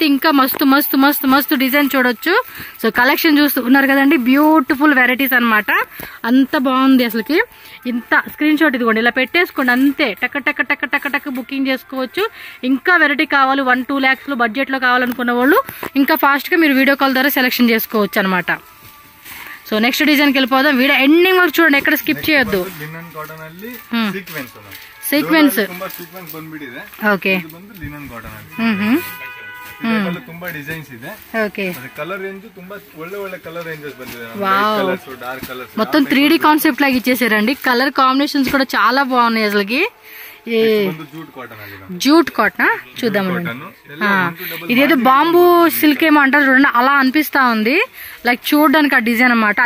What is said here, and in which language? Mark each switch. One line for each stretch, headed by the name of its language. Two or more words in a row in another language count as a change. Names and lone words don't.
Telugu: ఇంకా మస్తు డిజైన్ చూడొచ్చు
English: so collection
Telugu: చూస్తూ ఉన్నారు కదండి
English: beautiful varieties
Telugu: అన్నమాట అంత బాగుంది అసలుకి ఇంత
English: screen shot
Telugu: ఇదిగోండి ఇలా పెట్టేసుకోండి అంతే టక్ బుకింగ్ చేసుకోవచ్చు ఇంకా వెరైటీ కావాలి 1-2 lakhs లో బడ్జెట్ లో కావాలనుకున్న వాళ్ళు ఇంకా ఫాస్ట్ గా మీరు
English: video call
Telugu: ద్వారా సెలెక్షన్ చేసుకోవచ్చు అనమాట సో
English: next design
Telugu: కి వెళ్ళిపోదాం
English: video ending
Telugu: వరకు చూడండి ఎక్కడ స్కిప్ చేయొద్దు
English: linen cotton
Kannada: ಅಲ್ಲಿ ಸೀಕ್ವೆನ್ಸ್ ತುಂಬಾ ಸೀಕ್ವೆನ್ಸ್ ಬಂದ್ಬಿಟ್ಟಿದೆ ಓಕೆ ಇದು ಬಂದು
English: linen cotton
Kannada: ಅಲ್ಲಿ ಇದರಲ್ಲಿ ತುಂಬಾ ಡಿಸೈನ್ಸ್ ಇದೆ ಓಕೆ
English: color range
Kannada: ತುಂಬಾ ಒಳ್ಳೆ
English: color ranges
Kannada: ಬಂದಿದೆ
English: light colors dark colors
Telugu: మొత్తం 3D కాన్సెప్ట్ లాగా ఇచ్చేసారండి
English: color combinations
Telugu: కూడా చాలా బాగున్నాయి అసలుకి
English: jute cotton
Kannada: ಅಲ್ಲಿ
English: jute cotton
Telugu: చూద్దామండి. ఇదేదో
English: bamboo silk
Telugu: ఏమో అంటారు చూడండి, అలా అనిపిస్తా ఉంది. లైక్ చూడడానికి ఆ డిజైన్ అన్నమాట.